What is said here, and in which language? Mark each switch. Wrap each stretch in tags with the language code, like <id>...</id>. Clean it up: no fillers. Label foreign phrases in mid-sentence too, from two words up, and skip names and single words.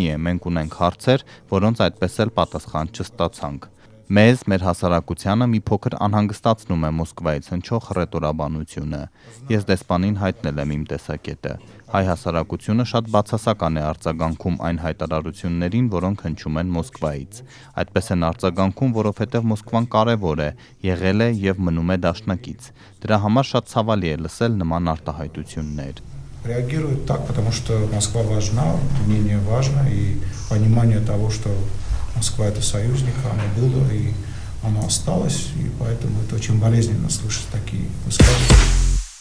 <hy>է, մենք ունենք հարցեր, որոնց այդպես էլ պատասխան չստացանք։ Մեզ, մեր հասարակությանը մի փոքր անհանգստացնում է Մոսկվայից հնչող հռետորաբանությունը։ Ես դեսպանին հայտնել եմ իմ տեսակետը։ Հայ հասարակությունը շատ բացասական է արձագանքում այն հայտարարություններին, որոնք հնչում են Մոսկվայից։ Այդպես են արձագանքում, որովհետև Մոսկվան կարևոր է, եղել է եւ մնում է դաշնակից։ Դրա համար շատ ցավալի է լսել նման արտահայտություններ։</hy> <ru>Реагирует так, потому что Москва важна, мнение важно, и понимание того, что Москва это союзник, оно было и оно осталось, и поэтому это очень болезненно слышать такие высказывания.</ru>